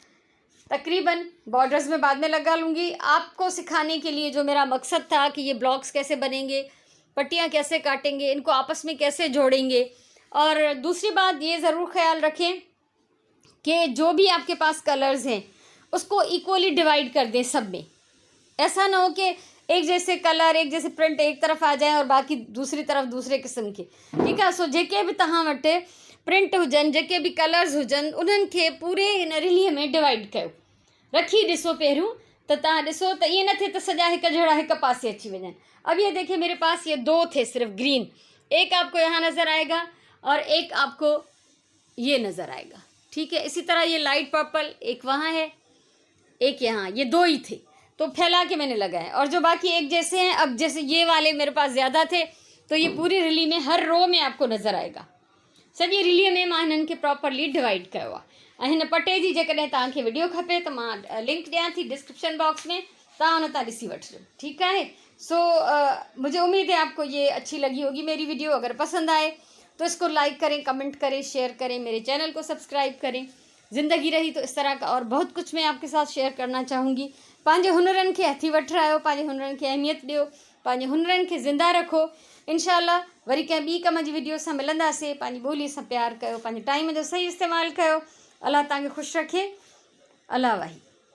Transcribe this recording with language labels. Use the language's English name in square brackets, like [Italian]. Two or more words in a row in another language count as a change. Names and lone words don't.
[Hindi] तकरीबन बॉर्डर्स में बाद में लगा लूँगी। आपको सिखाने के लिए जो मेरा मकसद था कि ये ब्लॉक्स कैसे बनेंगे, पट्टियाँ कैसे काटेंगे, इनको आपस में कैसे जोड़ेंगे। और दूसरी बात ये ज़रूर ख्याल रखें कि जो भी आपके पास कलर्स हैं उसको इक्वली डिवाइड कर दें सब में। ऐसा ना हो कि एक जैसे कलर, एक जैसे प्रिंट एक तरफ आ जाए और बाकी दूसरी तरफ दूसरे किस्म के। ठीक है, [Sindhi] सो जेके बि तव्हां वटि प्रिंट हुजनि, जेके बि कलर्स हुजनि, उन्हनि खे पूरे हिन रिलीअ में डिवाइड कयो, रखी ॾिसो पहिरियों। त तव्हां ॾिसो त ईअं न थिए त सॼा हिक जहिड़ा हिक पासे अची वञनि। [Hindi] अब ये देखिए मेरे पास ये 2 थे सिर्फ ग्रीन, एक आपको यहाँ नज़र आएगा और एक आपको ये नज़र आएगा। ठीक है, इसी तरह ये लाइट पर्पल एक वहाँ है, एक यहाँ, ये 2 ही थे तो फैला के मैंने लगाए। और जो बाकी एक जैसे हैं, अब जैसे ये वाले मेरे पास ज़्यादा थे तो ये पूरी रिली में हर रो में आपको नज़र आएगा। [Sindhi] सॼी रिलीअ में मां हिननि खे प्रॉपरली डिवाइड कयो आहे। ऐं हिन पटे जी जेकॾहिं तव्हांखे वीडियो खपे त मां लिंक ॾियां थी डिस्क्रिप्शन बॉक्स में, तव्हां हुन तां ॾिसी वठिजो। [Hindi] ठीक है, सो मुझे उम्मीद है आपको ये अच्छी लगी होगी मेरी वीडियो। अगर पसंद आए तो इसको लाइक करें, कमेंट करें, शेयर करें, मेरे चैनल को सब्सक्राइब करें। ज़िंदगी रही तो इस तरह का और बहुत कुछ मैं आपके साथ शेयर करना चाहूँगी। [Sindhi] पंहिंजे हुनरनि खे हथी वठरायो, पंहिंजे हुनरनि खे अहमियत ॾियो, पंहिंजे हुनरनि खे ज़िंदा रखो। इंशाअल्लाह वरी कंहिं ॿी कम जी वीडियो सां मिलंदासीं। पंहिंजी ॿोलीअ सां प्यार कयो, पंहिंजे टाइम जो सही इस्तेमालु कयो। अल्लाह तव्हांखे ख़ुशि रखे। अल्लाह वाही।